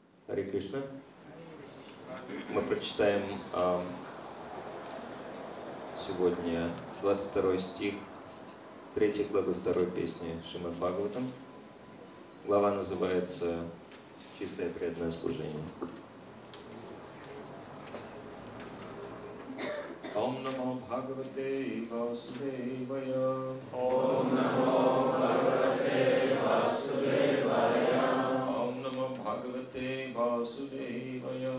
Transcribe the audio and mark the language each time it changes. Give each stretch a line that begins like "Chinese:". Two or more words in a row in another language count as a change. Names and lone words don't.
Russian: Харе Кришна. Мы прочитаем сегодня 22 стих 3 главы 2 песни Srimad Bhagavatam. Глава называется «Чистое преданное служение».
Sanskrit: ॐ नमो भगवते वासुदेवाय. ॐ नमो भगवते वासुदेवाय. ॐ नमो भगवते वासुदेवाय.